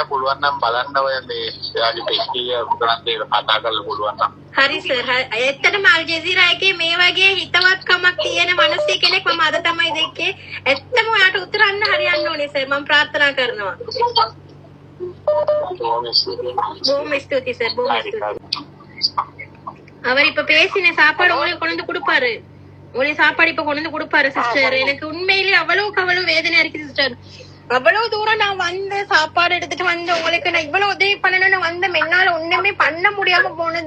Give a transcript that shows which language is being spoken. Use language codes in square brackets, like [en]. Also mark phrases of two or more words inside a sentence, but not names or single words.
[si] පුළුවන් නම් බලන්න ඔය මේ එයාගේ පෙස්ටිය උගලන් දෙක කතා කරලා පුළුවන් නම්. හරි සර්. ඇත්තටම අල් ජසීරා එකේ මේ වගේ හිතවත්කමක් තියෙන මිනිස්සෙ කෙනෙක් මම අද තමයි දැක්කේ. ඇත්තම ඔයාට උත්තරන්න හරියන්න ඕනේ සර්. මම ප්‍රාර්ථනා කරනවා. බොහොම ස්තුතියි සර්. බොහොම ස්තුතියි. [ta] அவர் இப்ப பேசின சாப்பாடு உங்களுக்கு கொண்டு வந்து கொடுப்பாரு. உங்களுக்கு சாப்பாடு இப்ப கொண்டு வந்து கொடுப்பாரு சிஸ்டர். எனக்கு உண்மையிலேயே அவ்வளவுக்கு அவ்வளவு வேதனையா இருக்கு சிஸ்டர். அவ்வளவு தூரம் நான் வந்து சாப்பாடு எடுத்துட்டு வந்து உங்களுக்கு நான் இவ்வளவு உதவி பண்ணணும்னு வந்த என்னால ஒண்ணுமே பண்ண முடியாம போனது.